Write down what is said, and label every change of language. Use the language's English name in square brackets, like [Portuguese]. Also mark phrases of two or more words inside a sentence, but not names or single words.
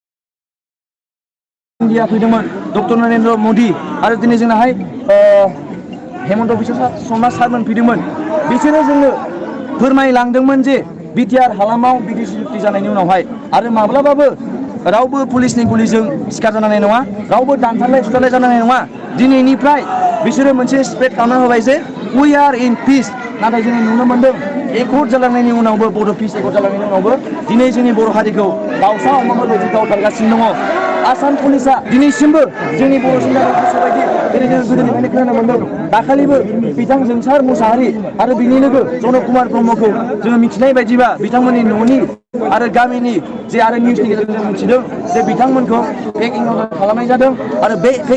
[Bodo] इन्डिया फैदोंमोन डक्टर नरेन्द्र मदि आरो दिनै जोंनाहाय हेमन्त बिश्व शर्मा सारमोन फैदोंमोन बिसोरो जोंनो फोरमायलांदोंमोन जे बिटिआर हालामाव बिटिसि सुक्ति जानायनि उनावहाय आरो माब्लाबाबो रावबो पुलिसनि गुलिजों सिखार जानाय नङा रावबो दानथारलाय सुथारलाय जानाय नङा दिनैनिफ्राय बिसोरो मोनसे स्प्रेड खालामना होबाय जे [English] we are in peace [Bodo] नाथाय जों नुनो मोनदों एकर्ड जालांनायनि उनावबो बड' [English] peace accord [Bodo] जालांनायनि उनावबो दिनै जोंनि बर' हारिखौ दावसा अमाफोर बायदि गावथारगासिनो दङ आसाम पुलिसा दिनैसिमबो जोंनि बर' सेंग्राफोरखौ गोसोबायदि जेरै जों गोदोनिफ्रायनो खोनानो मोनदों दाखालिबो बिथां जोंसार मुसाहारि आरो बिनि लोगो जनक कुमार ब्रह्मखौ जोङो मिथिनाय बायदिबा बिथांमोननि न'नि आरो गामिनि जे आरो निउसनि गेजेरजों जों मिथिदों जे बिथांमोनखौ [English] fake encounter [Bodo] खालामनाय जादों आरो बे फेक